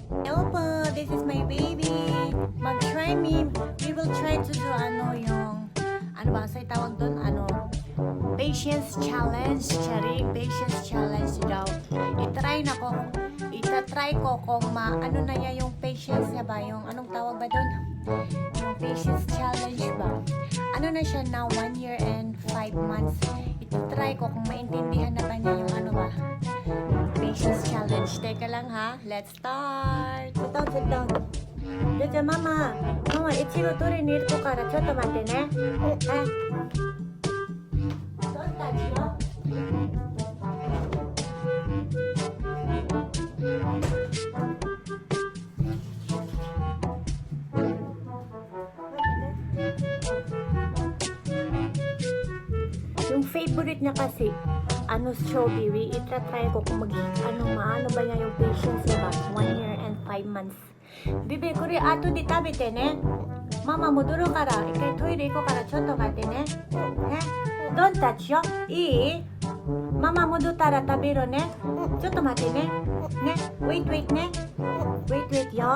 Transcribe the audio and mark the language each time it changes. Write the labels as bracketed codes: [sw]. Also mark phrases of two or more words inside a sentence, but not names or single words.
[en] Hello po, this is my baby. [tl] Mag-try me. [en] We will try to do [tl] ano ba, sa'y tawag doon, [en] patience challenge. [tl] Charing, [en] patience challenge [tl] daw. Itatry ko kung ano na niya yung patience niya ba, yung anong tawag ba doon? Yung [en] patience challenge [tl] ba? Ano na siya na [en] 1 year and 5 months. [tl] Itatry ko kung maintindihan na ba niya yung [en] patience challenge. [tl] Teka lang ha. [en] Let's start. Sit down. [ja] じゃあママいちご取りに行くからちょっと待ってね。はい。どんたちよ。 [tl] Yung favorite niya kasi strawberry. Itatry ko kung maano ba niya yung patience niya ba [en] 1 year and 5 months. [ja] ビビこれ後で食べてね。ママ戻るから一回トイレ行こうからちょっと待ってね。ドンタッチよ。いい？ママ戻ったら食べるね。ちょっと待ってね。wait ね。wait よ。